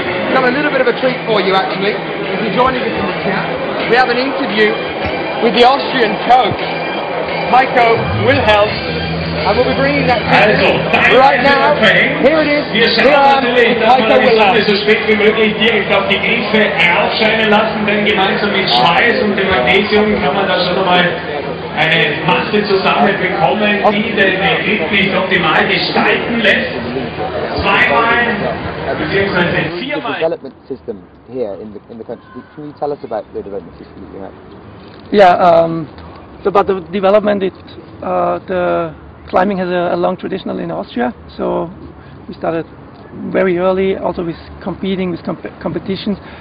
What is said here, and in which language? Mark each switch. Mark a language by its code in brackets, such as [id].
[en] We've got a little bit of a treat for you actually. If you're joining us in the chat, we have an interview with the Austrian coach, Heiko Wilhelm. And we'll be bringing that to you right now. Here it is. [de] Wir schauen natürlich, dass man die Sache so spät wie möglich direkt auf die Griffe aufscheinen lassen, denn gemeinsam mit Schweiß und dem Magnesium kann man da schon einmal eine Masse zusammenbekommen, die den Grip nicht optimal gestalten lässt. Zweimal bzw. 4-mal. [en] Development system here in the country. Can you tell us about the development system that you have? Yeah, so about the development, the climbing has a long tradition in Austria, so we started very early, also with competing with competitions.